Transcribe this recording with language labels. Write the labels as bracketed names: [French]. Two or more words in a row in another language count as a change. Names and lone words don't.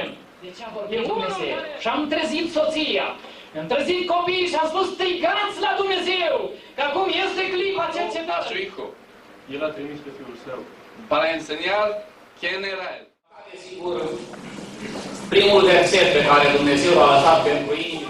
[Romanian] E Dumnezeu. Și am trezit soția, am trezit copiii și am spus: strigați la Dumnezeu, că acum este clipa cercetării. El a trimis pe Fiul Său. [Spanish] Para enseñar quién era Él. [Romanian] Sigur, primul verset pe care Dumnezeu a lăsat pentru inimile.